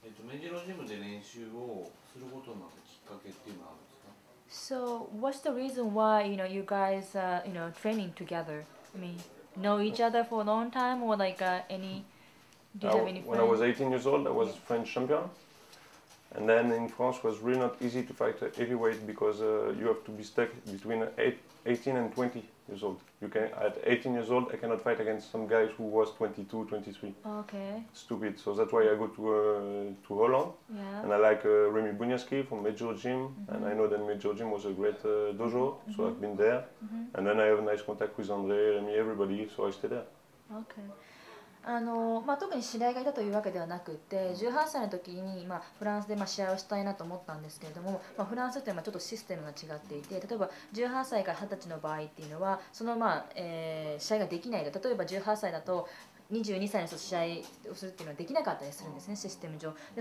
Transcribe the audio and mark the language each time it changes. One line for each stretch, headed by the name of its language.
Japanese: メジロジムで練習をすることになったきっかけっていうのはあるんですか？
English: So what's the reason why you guys training together? I mean, know each other for a long time, or like any? Do you have any friends? When I was 18 years old, I was French champion, and then in France it was really not easy to fight heavyweight because you have to be stuck between 18 and 20 years old. You can at 18 years old I cannot fight against some guys who was 22, 23. Okay. Stupid. So that's why I go to Holland. Yeah. And I like Remy Bunyaski from Major Gym, and I know that Major Gym was a great dojo, so I've been there. And then I have a nice contact with André, Remy, everybody, so I stay there. Okay.
Japanese: 特に知り合いがいたというわけではなくて、18歳の時にフランスで試合をしたいなと思ったんですけれども、フランスってちょっとシステムが違っていて、例えば18歳から20歳の場合っていうのはその試合ができないと。例えば18歳だと22歳の人と試合をするっていうのはできなかったりするんですね、システム上で。